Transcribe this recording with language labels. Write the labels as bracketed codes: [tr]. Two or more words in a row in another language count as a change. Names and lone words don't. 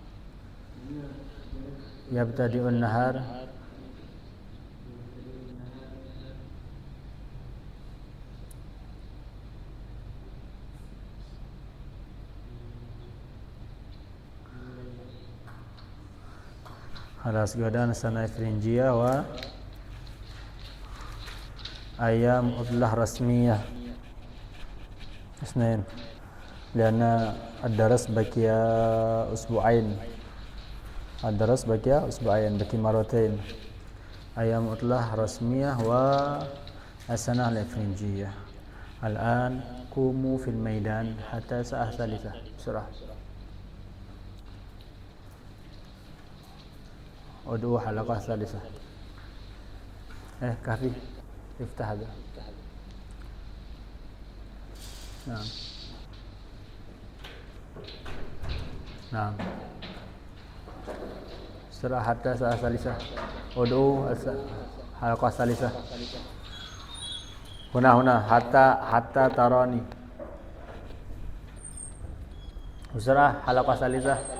[ar] يبتدئون النهار. خلاص غدا سنة إفرنجية وأيام عطلة رسمية. Isnain. لأن الدرس باقي أسبوعين. الدرس باقي أسبوعين، باقي مرتين. أيام عطلة رسمية والسنة الإفرنجية. الآن قوموا في الميدان حتى الساعة الثالثة. سورة. ادعوا حلقة ثالثة. كهف. افتح هذا. نعم. Naam. سورة حتى الساعة الثالثة. ادعوا حلقة ثالثة. هنا حتى تراني. سورة حلقة ثالثة.